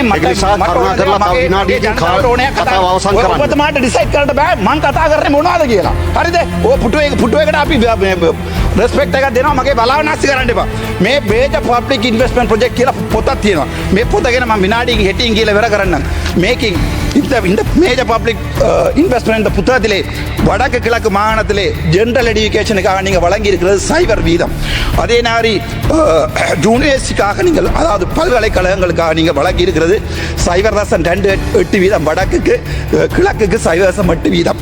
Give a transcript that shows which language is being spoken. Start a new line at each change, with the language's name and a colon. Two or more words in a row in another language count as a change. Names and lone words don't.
Sinhala: ඒක නිසා කරුණා කරලා තව විනාඩියකින් කතාව අවසන් කරන්න. ඔබතුමාට ඩිසයිඩ් කරන්න බෑ මම කතා කරන්නේ මොනවද කියලා. හරිද? ඔය පුටුවේකට අපි රෙස්පෙක්ට් එකක් දෙනවා. මගේ බලාව නැස්ති කරන්න එපා. මේ මේජර් පබ්ලික් ඉන්වෙස්ට්මන්ට් ප්‍රොජෙක්ට් කියලා පොතක් තියෙනවා. මේ පොත ගැන මම විනාඩියකින් හෙටින් කියලා ඉවර කරන්නම්.
Tamil: මේකින් இந்த மேஜர் பப்ளிக் இன்வெஸ்ட்மெண்ட் புத்தகத்திலே வடக்கு கிழக்கு மாகாணத்திலே
English: general education
Tamil: நீங்கள் வழங்கி இருக்கிறது சைபர் வீதம். அதே மாதிரி யூனிவர்சிட்டிக்காக நீங்கள் அதாவது பல்கலைக்கழகங்களுக்காக நீங்கள் வழங்கி இருக்கிறது 0.28 வீதம் வடக்குக்கு, கிழக்குக்கு 0.8 வீதம்.